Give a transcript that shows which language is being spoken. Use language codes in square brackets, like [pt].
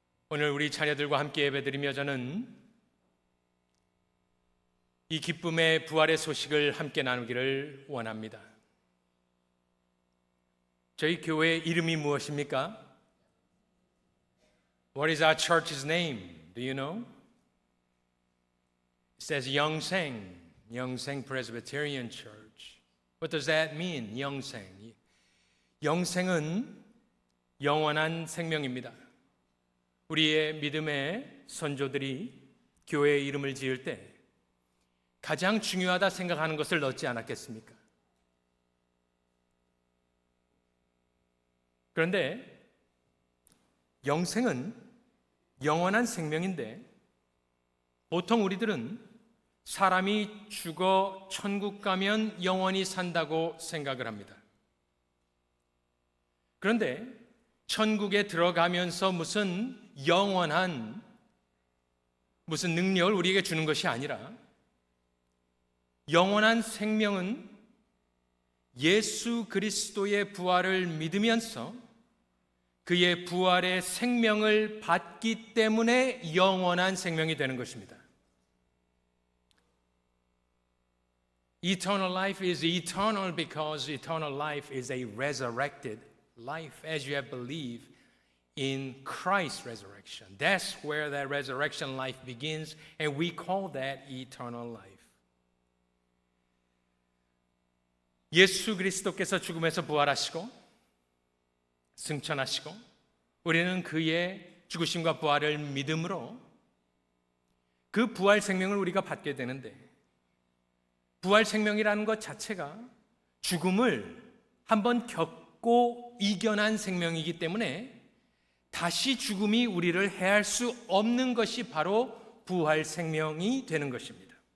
[ko] 오늘 우리 자녀들과 함께 예배드리며 저는 이 기쁨의 부활의 소식을 함께 나누기를 원합니다. 저희 교회의 이름이 무엇입니까? [en] What is our church's name? Do you know? It says Youngseng Presbyterian Church. What does that mean? Youngseng. [ko] 영생은 영원한 생명입니다. 우리의 믿음의 선조들이 교회의 이름을 지을 때 가장 중요하다 생각하는 것을 넣지 않았겠습니까? 그런데 영생은 영원한 생명인데 보통 우리들은 사람이 죽어 천국 가면 영원히 산다고 생각을 합니다. 그런데 천국에 들어가면서 무슨 영원한 무슨 능력을 우리에게 주는 것이 아니라 영원한 생명은 예수 그리스도의 부활을 믿으면서 그의 부활의 생명을 받기 때문에 영원한 생명이 되는 것입니다. [en] Eternal life is eternal because eternal life is a resurrected life as you have believed in Christ's resurrection. That's where that resurrection life begins and we call that eternal life. [ko] 예수 그리스도께서 죽음에서 부활하시고 승천하시고 우리는 그의 죽으심과 부활을 믿음으로 그 부활 생명을 우리가 받게 되는데 부활 생명이라는 것 자체가 죽음을 한번 겪고 이겨난 생명이기 때문에 다시 죽음이 우리를 해할 수 없는 것이 바로 부활 생명이 되는 것입니다.